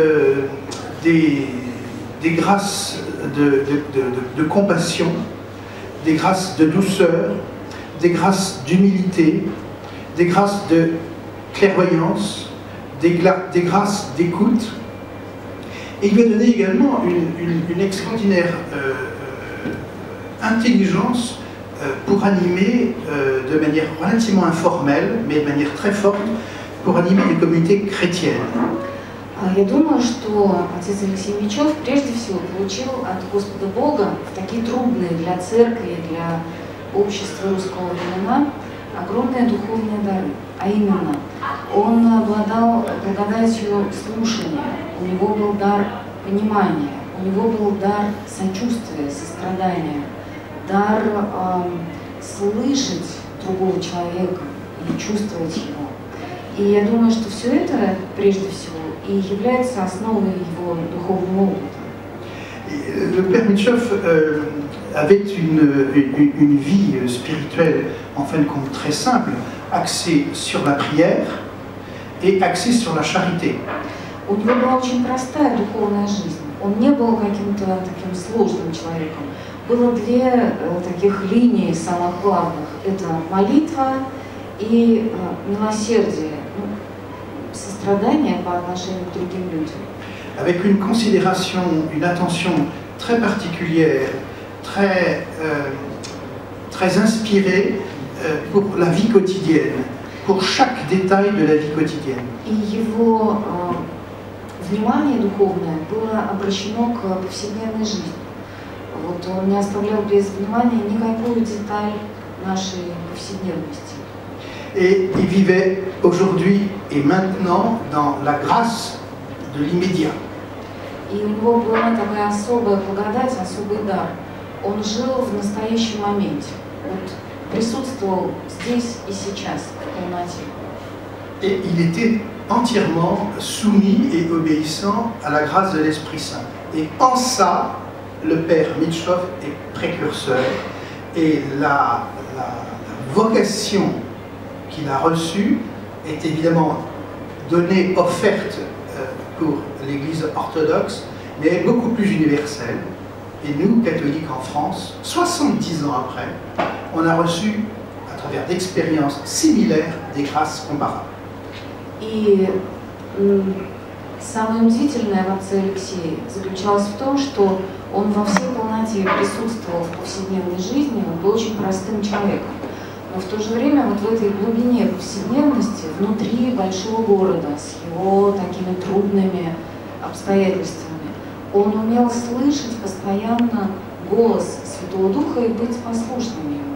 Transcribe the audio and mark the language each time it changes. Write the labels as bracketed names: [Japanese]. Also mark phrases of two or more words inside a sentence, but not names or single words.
[French] des grâces de compassion, des grâces de douceur, des grâces d'humilité, des grâces de clairvoyance, des grâces d'écoute. Et il lui a donné également une extraordinaire intelligence pour animer de manière relativement informelle, mais de manière très forte, pour animer des communautés chrétiennes. [Russian] Я думаю, что отец Алексей Мичев прежде всего получил от Господа Бога в такие трудные для церкви, для общества русского времена огромные духовные дары. А именно, он обладал благодатью слушания, у него был дар понимания, у него был дар сочувствия, сострадания, дар слышать другого человека и чувствовать его. И я думаю, что все это, прежде всего, и является основой его духовного опыта. [French] Le père Michov avait une vie spirituelle, en fin de compte, très simple, axée sur la prière et axée sur la charité. [Russian] У него была очень простая духовная жизнь. Он не был каким-то таким сложным человеком. Было две таких линии самых главных. Это молитва и милосердие, сострадание по отношению к другим людям. [French] Avec une considération, une attention très particulière, très inspirée pour la vie quotidienne, pour chaque détail de la vie quotidienne. [Russian] И его внимание духовное было обращено к повседневной жизни. Вот он не оставлял без внимания никакую деталь нашей повседневности. [French] Et il vivait aujourd'hui et maintenant dans la grâce de l'immédiat. [Russian] И у него была такая особая благодать, особый дар. Он жил в настоящем моменте. Вот присутствовал здесь и сейчас, в полноте. [French] Et il était entièrement soumis et obéissant à la grâce de l'Esprit Saint. Et en ça, le père Michov est précurseur. Et la vocation qu'il a reçue est évidemment donnée, offerte pour l'Église orthodoxe, mais elle est beaucoup plus universelle. Et nous, catholiques en France, 70 ans après, on a reçu, à travers d'expériences similaires, des grâces comparables. [Russian] И самое удивительное в отце Алексее заключалось в том, что он во всей полноте присутствовал в повседневной жизни, он был очень простым человеком. Но в то же время вот в этой глубине повседневности, внутри большого города, с его такими трудными обстоятельствами, он умел слышать постоянно голос Святого Духа и быть послушным ему.